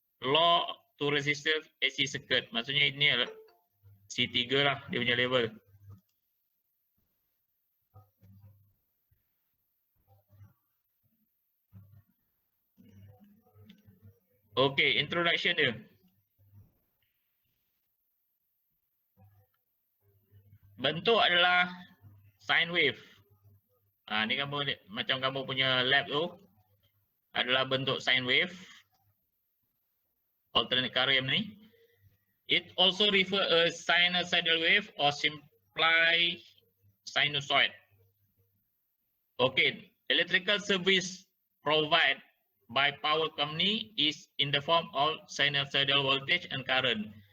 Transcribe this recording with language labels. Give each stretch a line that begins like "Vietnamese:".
English: Law to resistive AC circuit.
Malay: Maksudnya ini adalah C3 lah dia punya level. Okey, introduction dia. Bentuk adalah sine wave. Ni kamu macam kamu punya lab tu adalah bentuk sine wave.
English: Alternate current ni. It also refer a sinusoidal wave or simply sinusoid. Okay, electrical service provided by power company is in the form of sinusoidal voltage and current.